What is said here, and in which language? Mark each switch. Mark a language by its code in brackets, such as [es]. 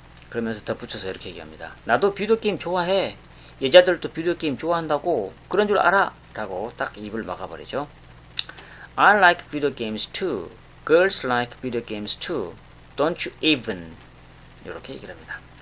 [ko] 그러면서 덧붙여서 이렇게 얘기합니다. 나도 비디오 게임 좋아해. 여자들도 비디오 게임 좋아한다고 그런 줄 알아 라고 딱 입을 막아버리죠. [en] I like video games too. Girls like video games too. Don't you even [ko] 이렇게 얘기를 합니다.